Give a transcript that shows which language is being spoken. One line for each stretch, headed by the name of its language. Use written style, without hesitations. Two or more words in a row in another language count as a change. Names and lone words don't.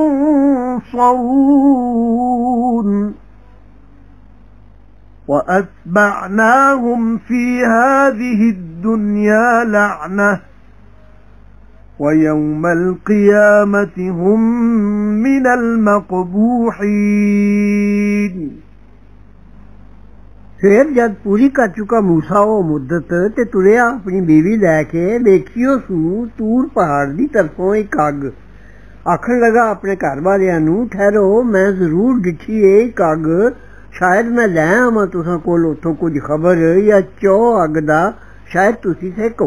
Arabic: ينصرون وأتبعناهم في هذه الدنيا لعنة ويوم القيامة هم من المقبوحين
Punjabi: پھر جد پوری کر چکا موسیٰ وہ مدت تے ٹریا اپنی بیوی لیکے دیکھیو سو طور پہاڑ دی طرفوں ایک اگ آکھن لگا اپنے گھر والیاں نوں ٹھہرو میں ضرور ڈٹھی ایک اگ شاید میں لے آواں تساں کول اوتھوں کجھ خبر یا چو اگ دا شاید تسی سیکو.